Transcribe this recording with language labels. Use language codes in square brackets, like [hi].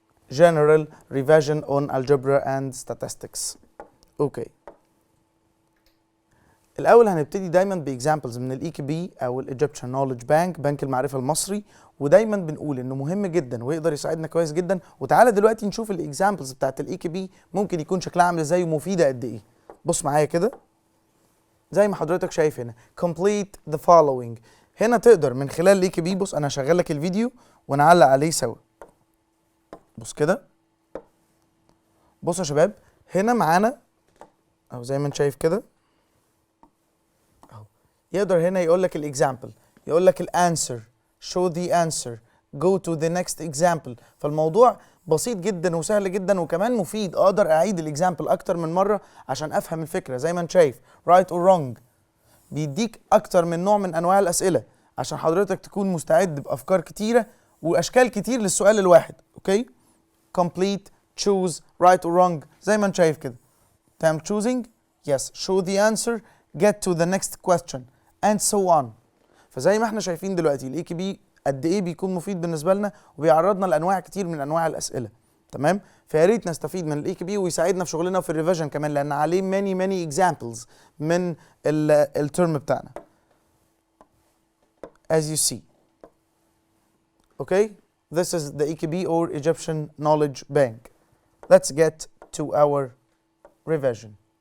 [en] General revision on algebra and statistics. [ar] اوكي. الاول هنبتدي دايما باكزامبلز من الاي كي بي او الايجيبشن نوليدج بانك، بنك المعرفه المصري، ودايما بنقول انه مهم جدا ويقدر يساعدنا كويس جدا. وتعالى دلوقتي نشوف الاكزامبلز بتاعت الاي كي بي ممكن يكون شكلها عامل ازاي ومفيده قد ايه. بص معايا كده زي ما حضرتك شايف هنا [en] complete the following. [ar] هنا تقدر من خلال الاي كي بي، بص انا هشغل لك الفيديو ونعلق عليه سوا. بص كده، بصوا يا شباب، هنا معانا اهو زي ما انت شايف كده اهو، يقدر هنا يقول لك الاكزامبل، يقول لك الانسر، [en] show the answer, go to the next example. [ar] فالموضوع بسيط جدا وسهل جدا وكمان مفيد، اقدر اعيد الاكزامبل اكتر من مره عشان افهم الفكره. زي ما انت شايف [en] right or wrong، [ar] بيديك اكتر من نوع من انواع الاسئله عشان حضرتك تكون مستعد بافكار كتيره واشكال كتير للسؤال الواحد. اوكي، [en] complete, choose, right or wrong [ar] زي ما انت شايف كده. [en] تمام، choosing, yes, show the answer, get to the next question and so on. [ar] فزي ما احنا شايفين دلوقتي الاي كي بي قد ايه بيكون مفيد بالنسبه لنا وبيعرضنا لانواع كتير من انواع الاسئله. تمام، فيا ريت نستفيد من الاي كي بي ويساعدنا في شغلنا في الريفيجن كمان لان عليه [en] many examples [ar] من الترم بتاعنا [en] as you see. Okay, this is the EKB or Egyptian Knowledge Bank. Let's get to our revision.